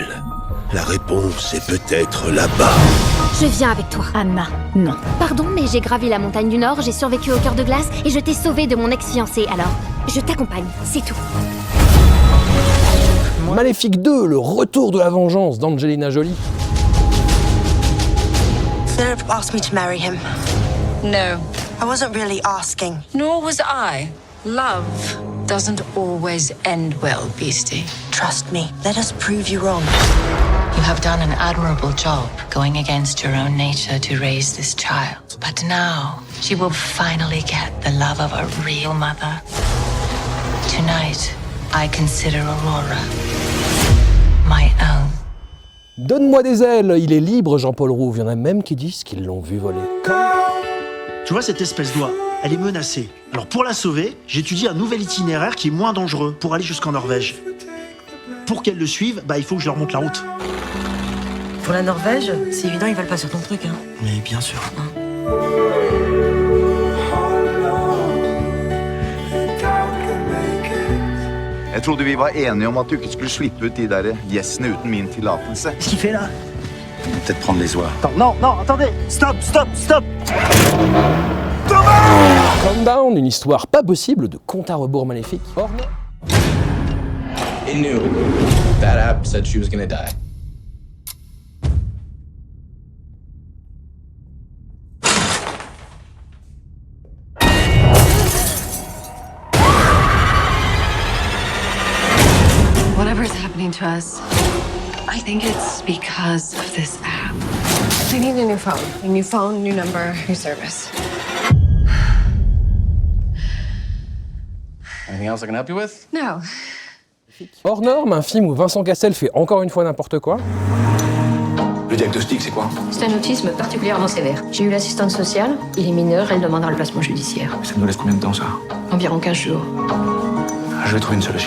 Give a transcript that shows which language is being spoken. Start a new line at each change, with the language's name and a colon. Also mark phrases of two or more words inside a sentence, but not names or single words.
French: La réponse est peut-être là-bas. Je viens avec toi. Anna, non. Pardon, mais j'ai gravi la montagne du Nord, j'ai survécu au cœur de glace et je t'ai sauvé de mon ex-fiancé, alors je t'accompagne, c'est tout. Maléfique 2, le retour de la vengeance d'Angelina Jolie.
English: Philip asked me to marry him. No. I wasn't really asking. Nor was I. Love doesn't always end well, Beastie. Trust me, let us prove you wrong. You have done an admirable job going against your own nature to raise this child. But now, she will finally get the love of a real mother. Tonight, I consider Aurora my own.
French: Donne-moi des ailes, il est libre Jean-Paul Rouve, il y en a même qui disent qu'ils l'ont vu voler. Tu vois cette espèce d'oie, elle est menacée. Alors pour la sauver, j'étudie un nouvel itinéraire qui est moins dangereux pour aller jusqu'en Norvège. Pour qu'elle le suive, il faut que je leur montre la route. Pour la Norvège, c'est évident, ils veulent pas sur ton truc, hein. Mais bien sûr.
Norwegian: Jeg trodde vi var enige om at du ikke skulle slippe ut de der gjessene uten min tillatelse.
French: Qu'est-ce qu'il fait là? Peut-être prendre les oies. Non, attendez! Stop! Countdown, une histoire pas possible de compte à rebours maléfique.
English: It knew. That app said she was gonna die. Whatever's happening to us, I think it's because of this app. I need a new phone. A new phone, new number, new service. Anything else I can help you with? No.
French: Hors norme, un film où Vincent Cassel fait encore une fois n'importe quoi. Le diagnostic, c'est quoi? C'est un autisme particulièrement sévère. J'ai eu l'assistante sociale, il est mineur, elle demandera le placement judiciaire. Ça nous laisse combien de temps, ça? Environ 15 jours. Je vais trouver une solution.